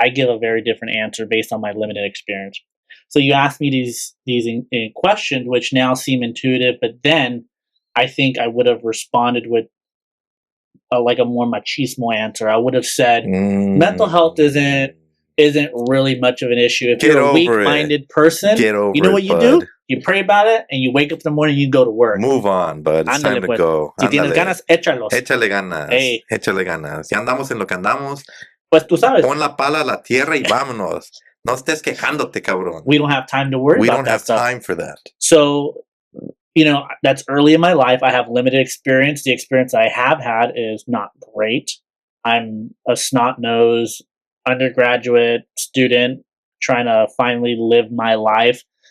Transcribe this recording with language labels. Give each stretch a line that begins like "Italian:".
English: I give a very different answer based on my limited experience. So you asked me these questions which now seem intuitive, but then I think I would have responded with like a more machismo answer. I would have said mental health isn't really much of an issue. If you're a weak-minded person, you know what you do? You pray about it, and you wake up in the morning and you go to work. Move on, bud. It's time to go.
Spanish: Si tienes ganas, échalos. Échale ganas. Hey. Échale ganas. Si andamos en lo que andamos, pues tú sabes. Pon la pala a la tierra y vámonos. No estés quejándote, cabrón.
English: We don't have time to worry about that. We don't have time for that. So, that's early in my life. I have limited experience. The experience I have had is not great. I'm a snot-nosed undergraduate student trying to finally live my life.